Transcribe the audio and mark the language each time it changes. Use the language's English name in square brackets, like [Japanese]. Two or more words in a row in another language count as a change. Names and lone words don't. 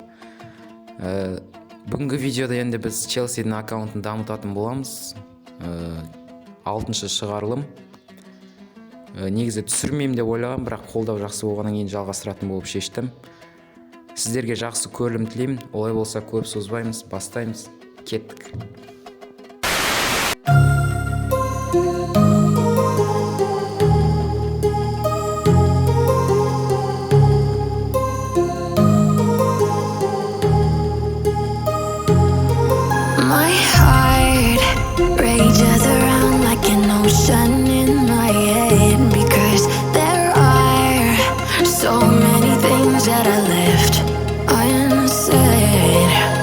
[Kazakh] Бүгінгі видеода енді біз Челсидің аккаунтын дамытатын боламыз. 6-шы шығарылым. Негізі түсірмеймін деп ойлағам, бірақ қолдау жақсы болғаннан кейін жалғастыратын болып шештім. Сіздерге жақсы көрілім тілеймін. Олай болса көп созбаймыз, бастаймыз. Кеттік. [English] My heart rages around like an ocean in my head, because there are so many things that I left unsaid.